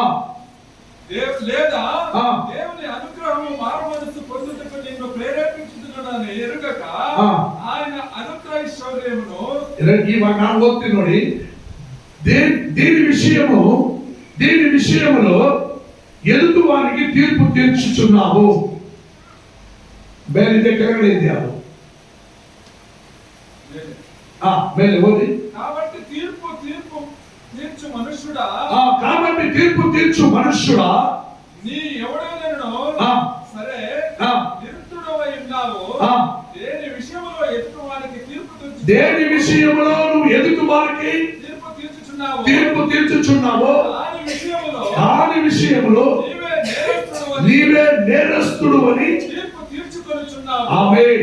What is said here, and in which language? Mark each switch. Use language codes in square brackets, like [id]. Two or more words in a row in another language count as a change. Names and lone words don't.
[te] లేదా దేవుని అనుగ్రహము మారుమనస్సు పొందుటకు నిన్ను ప్రేరేపించుతున్నాడని ఎరుగక ఆయన అనుగ్రహైశ్వర్యమును ನೋಡಿ దీని విషయములో ఎదుటి వారికి తీర్పు తీర్చుచున్నావు. [kn] ಬೇರೆ ಕೆಳಗಡೆ ಇದೆಯಾ? ಮೇಲೆ ಓದಿ. [te] కాబట్టి తీర్పు తీర్చు మనుష్యుడా, కాబట్టి తీర్పు తీర్చు మనుష్యుడా, నీ ఎవడైనను సరే నిరుతుడవై ఉన్నావు, దేని విషయంలో ఎదుటి వారికి తీర్పు నువ్వు ఎదుటి వారికి తీర్పు తీర్చుచున్నావు, దాని విషయంలో నీవే నేరస్తుడు అని ఆమేన్.